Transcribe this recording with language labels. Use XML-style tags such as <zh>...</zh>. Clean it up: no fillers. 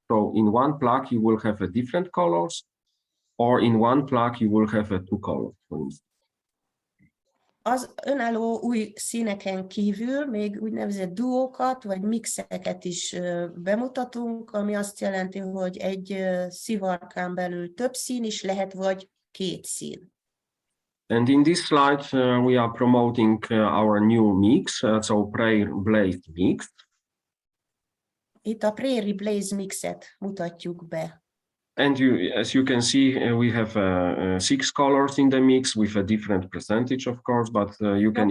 <en>So in one plug you will have a different colors, or in one plug you will have a two colors, for instance.</en> <hu>Az önálló új színeken kívül még úgynevezett duókat vagy mixeket is bemutatunk, ami azt jelenti, hogy egy szivarkán belül több szín is lehet, vagy két szín.</hu> <en>And in this slide, we are promoting our new mix, so Prairie Blaze mix.</en> <hu>Itt a Prairie Blaze mixet mutatjuk be.</hu> <en>And as you can see, we have 6 colors in the mix with a different percentage, of course, but you can</en>